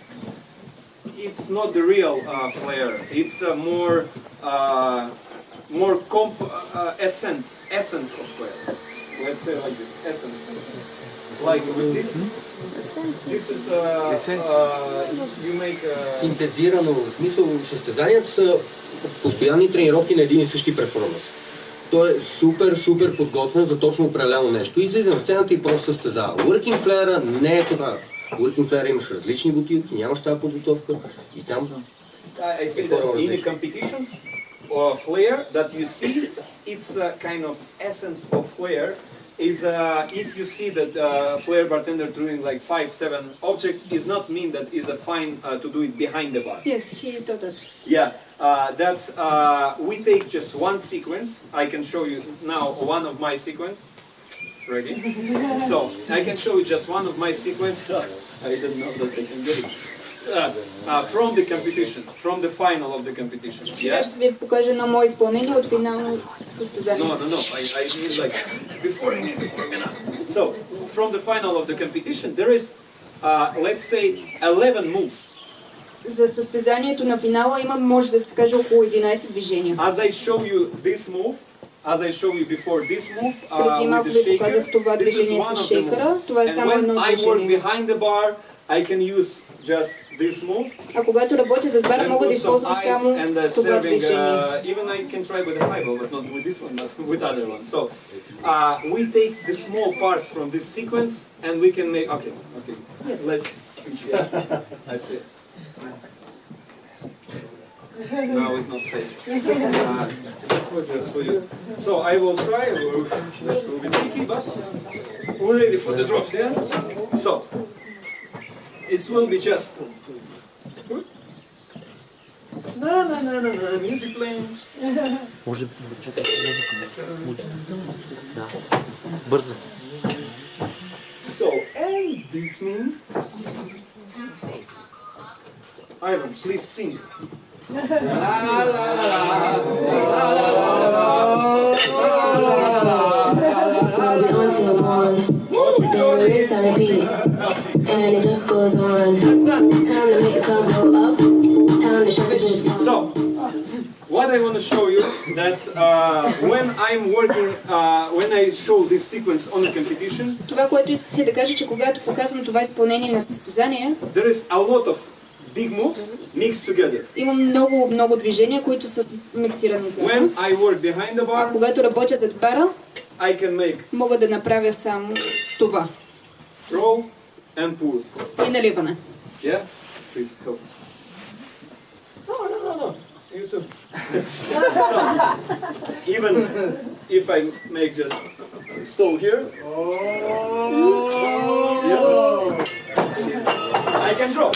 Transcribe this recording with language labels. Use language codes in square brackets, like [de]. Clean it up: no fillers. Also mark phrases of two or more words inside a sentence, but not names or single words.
[en] It's not the real Flair. It's a more essence of Flair. Let's say like this, essence. Like this is you make. [bg] Синтезирано, в смисъл състезанията са постоянни тренировки на един и същи перформанс. Той е супер подготвен за точно определено нещо. Излиза на сцената и просто състезава. Working Flair не е това. Working Flair имаш различни бутилки, нямаш тази подготовка и там... [en] I say that in the competitions or Flair that you see, it's a kind of essence of Flair. Is if you see that Flair bartender doing like 5-7 objects, is not mean that is a fine to do it behind the bar. Yes, he thought that. Yeah, that's we take just one sequence. I can show you now one of my sequence. Ready? So I can show you just one of my sequence. I don't know that I can get it. From the competition, from the final of the competition. [bg] Сега ще ви покажа едно мое изпълнение от финално състезание. [en] No. I mean like before. So from the final of the competition, there is, let's say, 11 moves. [bg] За състезанието на финала има, може да се каже, около 11 движения. [en] As I show you this move, as I show you before this move, [bg] Преди малко ви показах това движение с шейкъра. Това е само едно движение. [en] And when I work [bg] движение. [en] behind the bar, I can use just this move. [bg] А когато работя зад бара, мога да използвам само това движение. [en] Even I can try with a highball, but not with this one, but with other one. So we take the small parts from this sequence, and we can make. Okay. Yes. Let's switch. Yeah, I see. Now it's not safe. Just for you. So I will try. That will be tricky, but we're ready for the drops, yeah? So it will be just. No, music playing. [bg] Може да чакате музика. Да. Бързо. [en] So, and this move. Ivan, please sing. Party until morning, then we rinse and repeat, and it just goes on. Time to make the club go up, time to shut the shit down. So, what I want to show you that when I'm working, when I show this sequence on a competition, [bg] Това, което исках да кажа, че когато показвам това изпълнение на състезание, [en] there is a lot of big moves mixed together. [bg] Имам много движения, които са миксирани заедно. [en] When I work behind the [bg] А [en] bar, [bg] когато работя зад бара, [en] I can make [bg] мога да направя само това. [en] roll and pull. [bg] И наливане. [en] Yeah? Please help. No. You too. So, even if I make just stall here, I can drop.